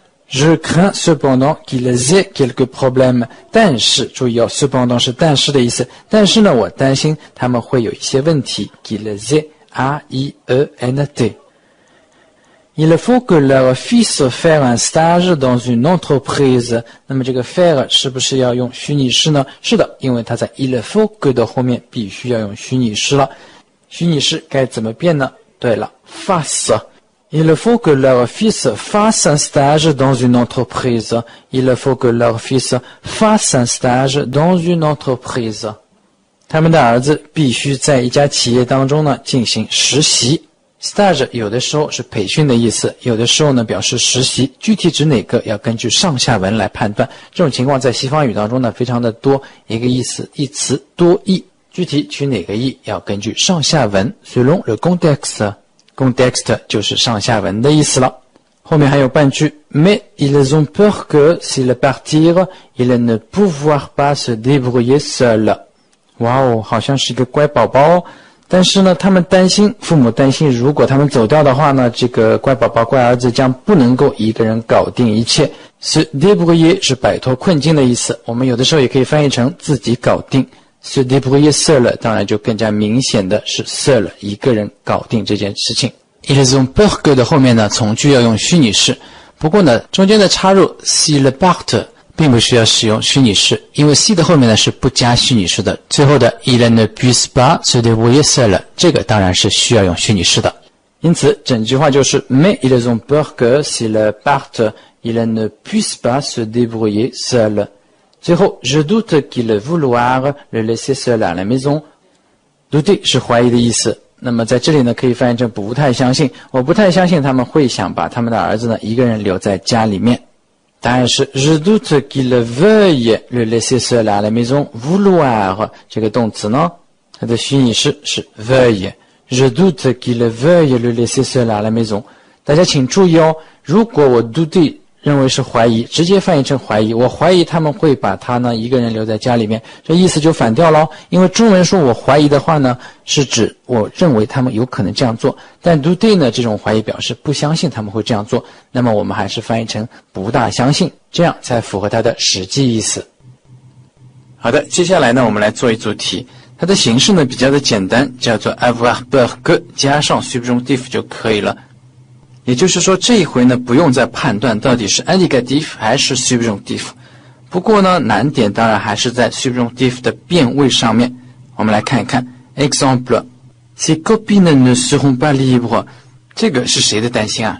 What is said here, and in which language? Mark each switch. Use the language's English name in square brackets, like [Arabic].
[French] Je crains cependant qu'ils aient quelques problèmes。 [Chinese] 但是注意哦 ，cependant 是但是的意思。但是呢，我担心他们会有一些问题。 [French] qu'ils aient A-I-E-N-T。 Il faut que leur fils fasse un stage dans une entreprise。 [Chinese] 那么这个 faire 是不是要用虚拟式呢？是的，因为它在 il faut que 的后面必须要用虚拟式了。虚拟式该怎么变呢？对了 [French] ，fasse。Il faut que leur fils fasse un stage dans une entreprise. Il faut que leur fils fasse un stage dans une entreprise. [Chinese] 他们的儿子必须在一家企业当中呢进行实习。 Stage 有的时候是培训的意思，有的时候呢表示实习，具体指哪个要根据上下文来判断。这种情况在西方语当中呢非常的多，一个意思一词多义，具体取哪个义要根据上下文 [French] selon le contexte。 [Chinese] Context 就是上下文的意思了。后面还有半句 [French] Mais ils ont peur que s'ils partirent, ils ne pourront pas se débrouiller seuls。 [Chinese] 哇哦，好像是一个乖宝宝哦。但是呢，他们担心，父母担心，如果他们走掉的话呢，这个乖宝宝、乖儿子将不能够一个人搞定一切。 se débrouiller 是摆脱困境的意思，我们有的时候也可以翻译成自己搞定。 se débrouiller seul 当然就更加明显的是 seul 一个人搞定这件事情。 Ils ont peur que 的后面呢，从句要用虚拟式，不过呢，中间的插入 s'ils partent 并不需要使用虚拟式，因为 si 的后面呢是不加虚拟式的。最后的 [French] ils ne puissent pas se débrouiller seuls [Chinese] 这个当然是需要用虚拟式的。因此整句话就是 [French] Mais ils ont peur que s'ils partent, ils ne puissent pas se débrouiller seuls。 [Chinese] 最后 [French] je doute qu'il vouloir le laisser seul à la maison。 [Chinese] douter 是怀疑的意思，那么在这里呢可以翻译成不太相信，我不太相信他们会想把他们的儿子呢一个人留在家里面。答案是 [French] je doute qu'il veuille le laisser seul à la maison。 [Chinese] vouloir 这个动词呢，它的虚拟式是 veuille。 [French] je doute qu'il veuille le laisser seul à la maison。 [Chinese] 大家请注意哦，如果我 [French] douter [Chinese] 认为是怀疑，直接翻译成怀疑。我怀疑他们会把他呢一个人留在家里面，这意思就反掉了。因为中文说我怀疑的话呢，是指我认为他们有可能这样做，但 douter 呢这种怀疑表示不相信他们会这样做，那么我们还是翻译成不大相信，这样才符合它的实际意思。好的，接下来呢我们来做一组题，它的形式呢比较的简单，叫做 avoir peur que 加上 subjonctif 就可以了。也就是说这一回呢不用再判断到底是 indicatif 还是 subjonctif， 不过呢难点当然还是在 subjonctif 的变位上面。我们来看一看 exemple [French] ces copines ne seront pas libres， [Chinese] 这个是谁的担心啊？